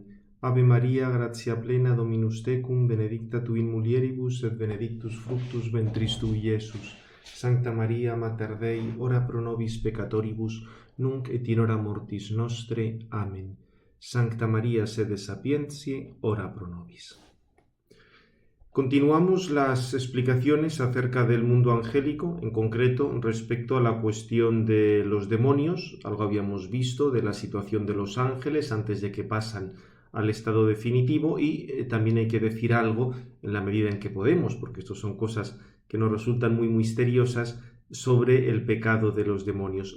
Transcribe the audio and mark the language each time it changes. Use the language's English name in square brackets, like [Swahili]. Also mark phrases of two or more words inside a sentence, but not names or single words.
[Latin] Ave Maria, gratia plena, Dominus tecum, benedicta tu in mulieribus et benedictus fructus ventris tui, Iesus. Sancta Maria, Mater Dei, ora pro nobis peccatoribus, nunc et in hora mortis nostre. Amen. Sancta Maria, sede sapientiae, ora pro nobis. [Spanish] Continuamos las explicaciones acerca del mundo angélico, en concreto respecto a la cuestión de los demonios. Algo habíamos visto de la situación de los ángeles antes de que pasan al estado definitivo y también hay que decir algo en la medida en que podemos, porque esto son cosas que nos resultan muy misteriosas, sobre el pecado de los demonios.